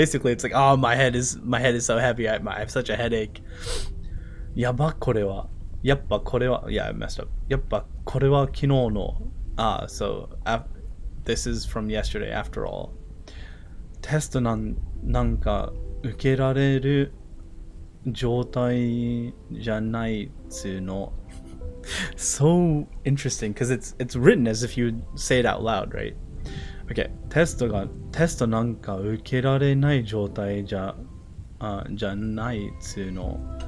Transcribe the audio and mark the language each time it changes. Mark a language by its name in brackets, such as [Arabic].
[English] Basically, it's like, my head is so heavy. I have such a headache. [Japanese] やばこれは [English] I messed up. [Japanese] やっぱこれは昨日の [English] so this is from yesterday after all. [Japanese] テストなんか受けられる状態じゃないつうの. [English] So interesting because it's written as if you say it out loud, right? [Japanese] Okay, テストなんか受けられない状態じゃないつうの。